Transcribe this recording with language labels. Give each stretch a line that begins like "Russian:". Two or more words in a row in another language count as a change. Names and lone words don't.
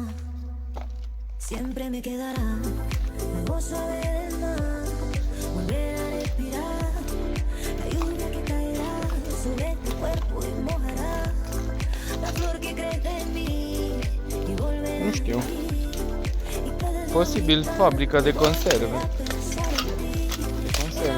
Spanish: Siempre me quedará la voz suave del mar, volver a respirar, la lluvia que caerá sobre tu cuerpo y mojará la flor que crece en mí y volverá
Romanian: Nu știu.
Spanish: a vivir.
Romanian: Posibil fabrica de conserve.